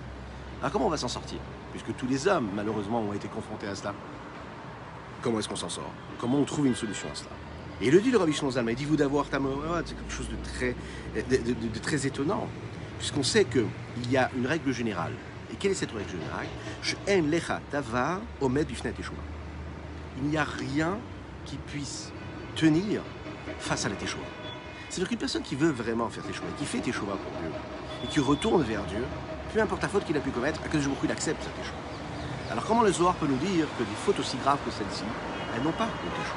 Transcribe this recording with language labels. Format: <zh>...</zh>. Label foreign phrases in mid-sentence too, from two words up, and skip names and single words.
<fr>Alors comment on va s'en sortir? Puisque tous les hommes, malheureusement, ont été confrontés à cela. Comment est-ce qu'on s'en sort? Comment on trouve une solution à cela? Et le dit le Rabbi Shimon Zalman, il dit vous d'avoir Tamorot, c'est quelque chose de très étonnant, puisqu'on sait qu'il y a une règle générale. Et quelle est cette règle générale?</fr> <he>שאין לך דבר עומד בפני תשובה.</he> <fr>Il n'y a rien qui puisse tenir face à la Teshuvah. C'est-à-dire qu'une personne qui veut vraiment faire Teshuvah, qui fait Teshuvah pour Dieu, et qui retourne vers Dieu, peu importe la faute qu'il a pu commettre, à quel jour il accepte sa Teshuvah. Alors comment le Zohar peut nous dire que des fautes aussi graves que celle-ci, elles n'ont pas de Teshuvah?</fr>